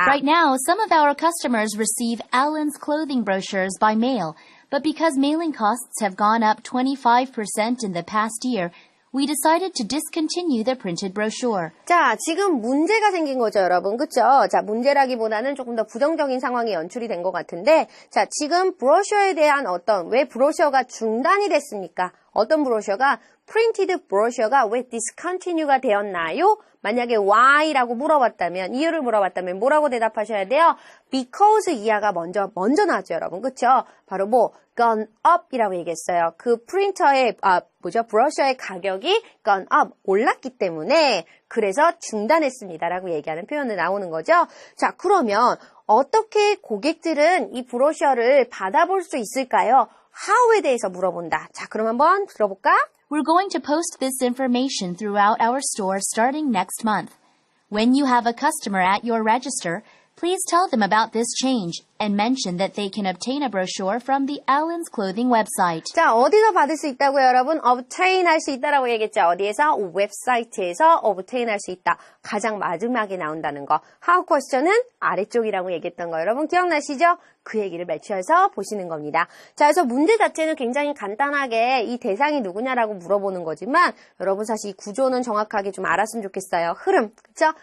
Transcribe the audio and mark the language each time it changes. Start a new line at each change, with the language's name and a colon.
English: Right now, some of our customers receive Allen's clothing brochures by mail, but because mailing costs have gone up 25% in the past year, we decided to discontinue the printed brochure.
Korean: 자, 지금 문제가 생긴 거죠, 여러분. 그쵸? 자, 문제라기보다는 조금 더 부정적인 상황이 연출이 된 것 같은데, 자, 지금 브로셔에 대한 왜 브로셔가 중단이 됐습니까? 어떤 브로셔가?
English: printed brochure
Korean: 가 왜 discontinue가 되었나요? 만약에 why라고 물어봤다면, 이유를 물어봤다면 뭐라고 대답하셔야 돼요? because 이하가 먼저 나왔죠, 여러분. 그쵸? 바로
English: gone up
Korean: 이라고 얘기했어요. 그 프린터의, 브러셔의 가격이
English: gone up,
Korean: 올랐기 때문에, 그래서 중단했습니다라고 얘기하는 표현이 나오는 거죠. 자, 그러면 어떻게 고객들은 이 브로셔를 받아볼 수 있을까요? how에 대해서 물어본다. 자, 그럼 한번 들어볼까?
English: We're going to post this information throughout our store starting next month. When you have a customer at your register, please tell them about this change and mention that they can obtain a brochure from the Allen's Clothing website.
Korean: 자, 어디서 받을 수 있다고요, 여러분? obtain 할 수 있다라고 얘기했죠. 어디에서? 웹사이트에서 obtain 할 수 있다. 가장 마지막에 나온다는 거.
English: how question
Korean: 은 아래쪽이라고 얘기했던 거 여러분 기억나시죠? 그 얘기를 매치해서 보시는 겁니다. 자, 그래서 문제 자체는 굉장히 간단하게 이 대상이 누구냐라고 물어보는 거지만 여러분 사실 이 구조는 정확하게 좀 알았으면 좋겠어요. 흐름, 그쵸?